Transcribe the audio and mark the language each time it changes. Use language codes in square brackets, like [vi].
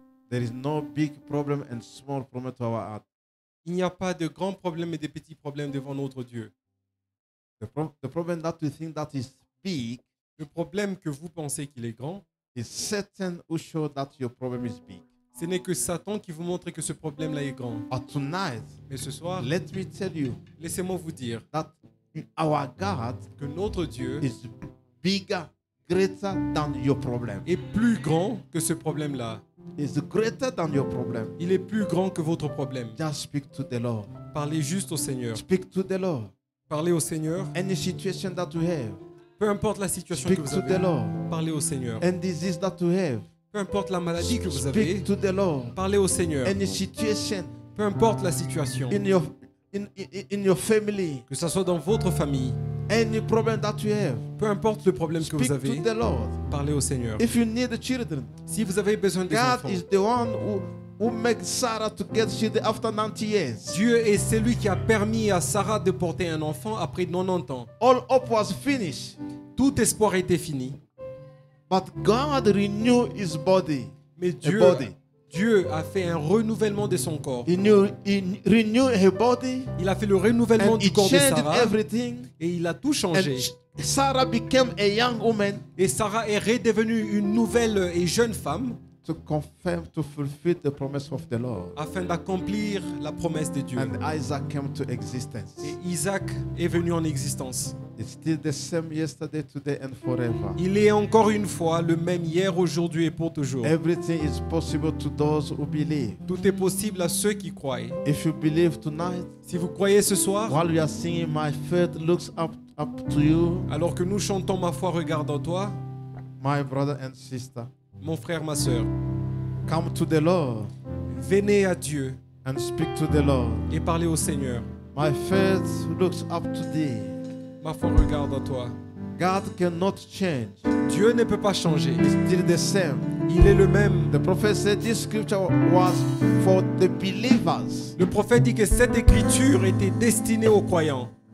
[en] There is no big problem and small problem to our heart. [fr] il n'y a pas de grands problèmes et de petits problèmes devant notre Dieu. [en] The problem that you think that is big [fr] Le problème que vous pensez qu'il est grand, [en] is Satan who showed that your problem is big. [fr] ce n'est que Satan qui vous montre que ce problème-là est grand. [en] But tonight, [fr] Mais ce soir, [en] let me tell you [fr] laissez-moi vous dire [en] that our God [fr] que notre Dieu [en] is bigger, greater than your problem. [fr] est plus grand que ce problème-là. [en] Is greater than your problem. [fr] Il est plus grand que votre problème. [en] Just speak to the Lord. [fr] Parlez juste au Seigneur. [en] Speak to the Lord. [fr] Parlez au Seigneur. [en] Any situation that you have, [fr] Peu importe la situation [en] speak [fr] que vous [en] to the [fr] avez, [en] Lord. [fr] parlez au Seigneur. [en] Any disease that you have, [fr] Peu importe la maladie que vous avez, [en] speak to the Lord. [fr] parlez au Seigneur. [en] Any situation [fr] Peu importe la situation, [en] in your family, [fr] que ce soit dans votre famille, [en] any problem that you have, [fr] peu importe le problème que [en] speak [fr] vous avez, [en] to the Lord. [fr] parlez au Seigneur. [en] If you need children, [fr] Si vous avez besoin des [en] God [fr] enfants, [en] is the one who makes Sarah to get children after 90 years. [fr] Dieu est celui qui a permis à Sarah de porter un enfant après 90 ans. [en] All hope was finished, [fr] Tout espoir était fini. [en] but God renewed his body. [fr] Mais [en] body. [fr] Dieu a fait un renouvellement de son corps. [en] He renewed her body [fr] Il a fait le renouvellement [en] and [fr] du [en] he [fr] corps de [en] changed [fr] Sarah [en] everything. [fr] et il a tout changé. [en] And Sarah became a young woman [fr] Et Sarah est redevenue une nouvelle et jeune femme [en] to confirm, to fulfill the promise of the Lord. [fr] afin d'accomplir la promesse de Dieu. [en] And Isaac came to existence. [fr] Et Isaac est venu en existence. [en] It's still the same yesterday, today, and forever. [fr] Il est encore une fois le même hier, aujourd'hui et pour toujours. [en] Everything is possible to those who believe. [fr] Tout est possible à ceux qui croient. [en] If you believe tonight, [fr] Si vous croyez ce soir, [en] while we are singing, my faith looks up to you, [fr] alors que nous chantons Ma foi regarde en toi, [en] my brother and sister. [fr] mon frère, ma soeur, [en] Come to the Lord [fr] venez à Dieu [en] and speak to the Lord. [fr] et parlez au Seigneur. [en] My faith looks up to thee. [fr] Ma foi regarde en toi. [en] God cannot change. [fr] Dieu ne peut pas changer. [en] It's still the same. [fr] Il est le même. [en] The prophet said this scripture was for the believers. [fr] Le prophète dit que cette écriture était destinée aux croyants.